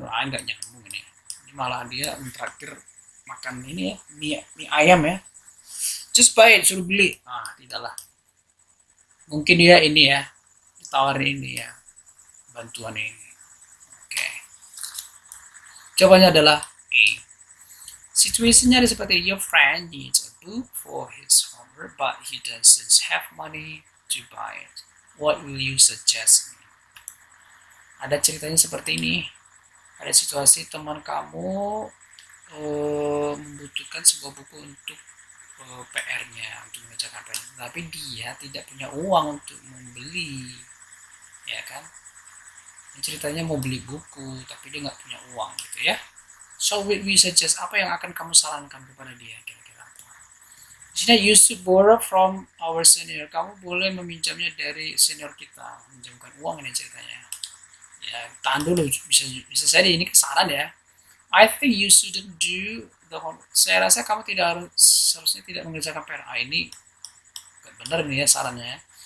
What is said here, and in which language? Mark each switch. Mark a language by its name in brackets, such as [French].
[Indonesian] Nah, nggak nyambung ini. Ini malah dia mentraktir makan ini ya, mie ayam ya. [English] Just buy it, [Indonesian] suruh beli. Ah, tidaklah. Mungkin dia ini ya, ditawarin ini ya, bantuan ini. Oke. Jawabannya adalah A. Situasinya ada seperti, [English] your friend needs a book for his homework, but he doesn't have money to buy it. What will you suggest? [Indonesian] Ada ceritanya seperti ini. Ada situasi teman kamu membutuhkan sebuah buku untuk PR-nya, untuk mengerjakan PR, tapi dia tidak punya uang untuk membeli, ya kan? Ini ceritanya mau beli buku, tapi dia nggak punya uang gitu ya. [English] So we suggest, [Indonesian] apa yang akan kamu sarankan kepada dia kira-kira? Di sini, [English] you should borrow from our senior. [Indonesian] Kamu boleh meminjamnya dari senior kita, meminjamkan uang ini ceritanya. Ya, tahan dulu, bisa jadi ini saran ya. [English] I think you shouldn't do the homework. [Indonesian] Saya rasa kamu seharusnya tidak mengerjakan PR. Ini gak benar nih ya sarannya.